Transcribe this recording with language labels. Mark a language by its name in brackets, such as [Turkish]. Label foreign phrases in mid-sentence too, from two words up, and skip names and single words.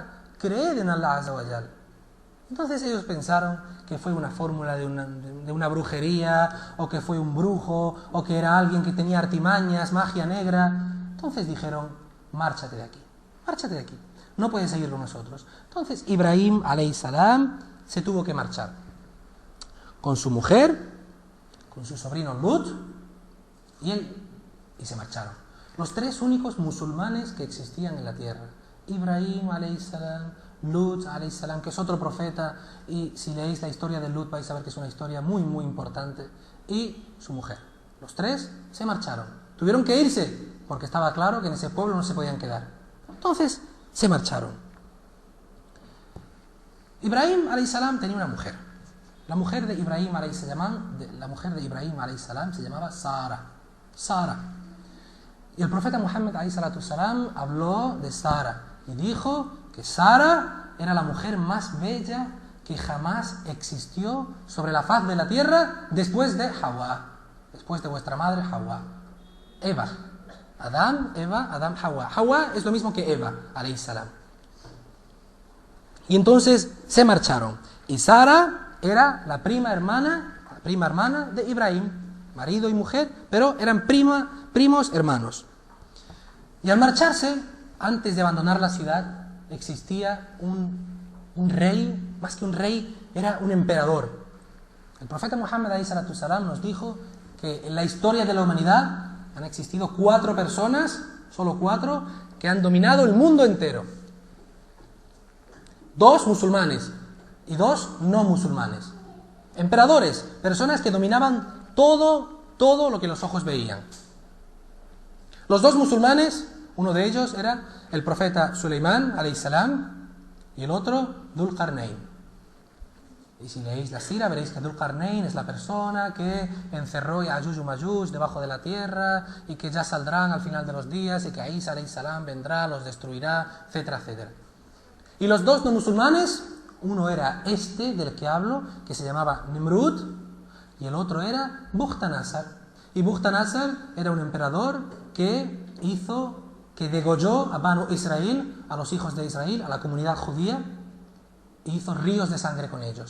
[Spanish] Creed en [Arabic] الله عز وجل. [Spanish] Entonces ellos pensaron que fue una fórmula de una brujería, o que fue un brujo, o que era alguien que tenía artimañas, magia negra. Entonces dijeron, márchate de aquí. Márchate de aquí. No puedes seguir con nosotros. Entonces Ibrahim [Arabic] عليه السلام [Spanish] se tuvo que marchar. Con su mujer, con su sobrino Lut, y se marcharon. Los 3 únicos musulmanes que existían en la tierra. Ibrahim [Arabic] عليه السلام, [Spanish] Lut [Arabic] عليه السلام, [Spanish] que es otro profeta, y si leéis la historia de Lut vais a ver que es una historia muy muy importante, y su mujer. Los 3 se marcharon. Tuvieron que irse, porque estaba claro que en ese pueblo no se podían quedar. Entonces se marcharon. Ibrahim [Arabic] عليه السلام [Spanish] tenía una mujer. La mujer de Ibrahim [Arabic] عليه السلام [Spanish] se llamaba Sara. Y el profeta Muhammad [Arabic] عليه الصلاة والسلام [Spanish] habló de Sara y dijo que Sara era la mujer más bella que jamás existió sobre la faz de la tierra después de Hawa, después de vuestra madre Hawa. Eva, Adán, Hawa. Hawa es lo mismo que Eva [Arabic] عليه السلام. [Spanish] Y entonces se marcharon. Y Sara era la prima hermana de Ibrahim, marido y mujer, pero eran primos hermanos. Y al marcharse, antes de abandonar la ciudad, existía un rey, más que un rey, era un emperador. El profeta Muhammad [Arabic] عليه الصلاة والسلام [Spanish] nos dijo que en la historia de la humanidad han existido 4 personas, solo 4, que han dominado el mundo entero. 2 musulmanes y 2 no musulmanes. Emperadores, personas que dominaban todo lo que los ojos veían. Los 2 musulmanes, uno de ellos era el profeta Suleimán [Arabic] عليه السلام [Spanish] y el otro Dhul Qarnayn. Y si leéis la sira veréis que Dhul Qarnayn es la persona que encerró Ya'juj y Ma'juj debajo de la tierra y que ya saldrán al final de los días y que Isa [Arabic] عليه السلام [Spanish] vendrá, los destruirá, etcétera, etcétera. Y los 2 no musulmanes, uno era este del que hablo, que se llamaba Nimrud, y el otro era Bukhtanasar. Y Bukhtanasar era un emperador que degolló a Banu Israel, a los hijos de Israel, a la comunidad judía, e hizo ríos de sangre con ellos.